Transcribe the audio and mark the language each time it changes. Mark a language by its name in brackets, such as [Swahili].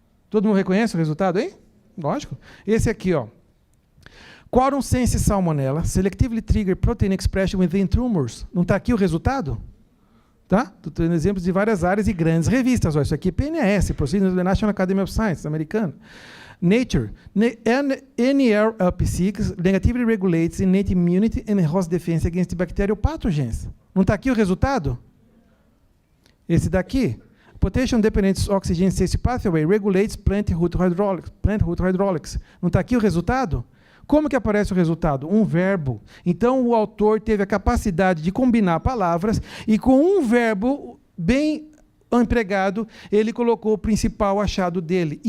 [Portuguese] Todo mundo reconhece o resultado aí? Lógico. Esse aqui, ó. [English] Quorum sense Salmonella, selectively trigger protein expression within tumors. [Portuguese] Não está aqui o resultado? Tá? Estou tendo exemplos de várias áreas e grandes revistas. Ó, isso aqui é PNAS, Proceedings of the National Academy of Sciences, americano. [English] Nature, NLRP6 negatively regulates innate immunity and host defense against bacterial pathogens. [Portuguese] Não está aqui o resultado? Esse daqui, [English] Potassium Dependent Oxygen Safety Pathway regulates plant root hydraulics. [Portuguese] Não está aqui o resultado? Como que aparece o resultado? Um verbo. Então, o autor teve a capacidade de combinar palavras e com um verbo bem empregado, ele colocou o principal achado dele.